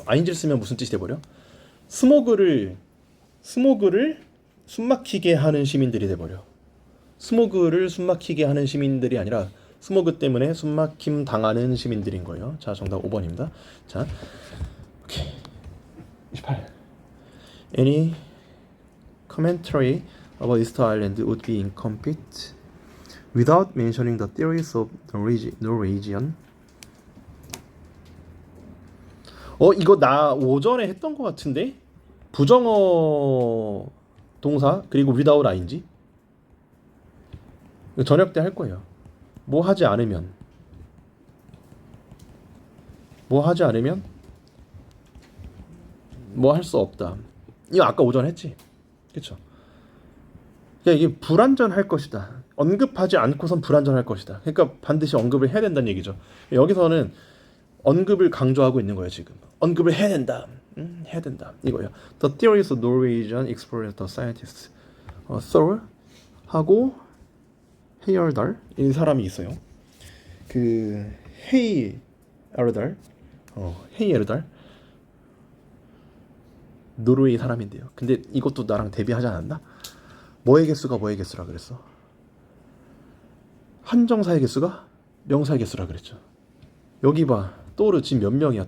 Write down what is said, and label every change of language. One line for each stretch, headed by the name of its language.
Korean: ing를 쓰면 무슨 뜻이 돼버려? 스모그를 숨막히게 하는 시민들이 돼버려. 스모그를 숨막히게 하는 시민들이 아니라 스모그 때문에 숨막힘 당하는 시민들인 거예요. 자, 정답 5번입니다. 자, 오케이. 28.
English: Any commentary about Easter Island would be incomplete without mentioning the theories of Norwegian.
Korean: 이거 나 오전에 했던 것 같은데? 부정어 동사 그리고 without ing. 이거 저녁 때 할 거예요. 뭐 하지 않으면 뭐 할 수 없다. 이거 아까 오전 했지? 그쵸? 그러니까 이게 불완전할 것이다. 언급하지 않고선 불완전할 것이다. 그러니까 반드시 언급을 해야 된다는 얘기죠. 여기서는 언급을 강조하고 있는 거예요. 지금 언급을 해야 된다. 해야 된다 이거예요.
English: The theories of Norwegian explorers, the scientists, Thor
Korean: 하고 헤이얼달 이 사람이 있어요. 그 헤이에르달, 헤이에르달 노르웨이 사람인데요. 근데 이것도 나랑 대비하지 않았나? 뭐의 개수가 뭐의 개수라 그랬어? 한정사의 개수가 명사의 개수라 그랬죠. 여기 봐. 또르 지금 몇 명이야?